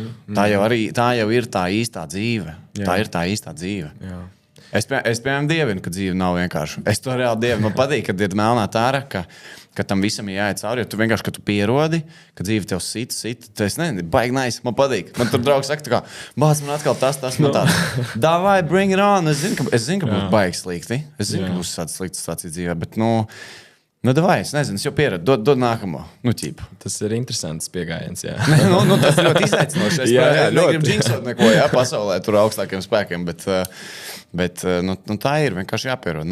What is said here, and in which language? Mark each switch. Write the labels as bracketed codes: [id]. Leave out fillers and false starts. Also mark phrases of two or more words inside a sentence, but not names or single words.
[lv] Tā jau ir tā īstā dzīve. Jā. Tā ir tā īstā dzīve. Jā. Es piemēram, dievinu, ka dzīve nav vienkārši. Es to reāli dievinu. Man patīk, kad ir melnā tāra, ka tam visam ir jāiet cauri. Jo tu vienkārši, kad tu pierodi, ka dzīve tev sit. Tas baigi nice. Man patīk. Man tur draugs saka, kā, bāc, man atkal tas man tāds. Davai, [en] bring it on. [lv] Es zinu, ka būs baigi slikti. Es zinu, ka būs tāds slikts stācija dzīvē. Bet, davai, es nezinu, es jau pieradu. Dod nākamo. Tas ir interesants pieejams. Tas ir ļoti izaicinoši. Es negribu džinksot neko pasaulē, tur augstākiem spēkiem. Bet tā ir vienkārši jāpierod.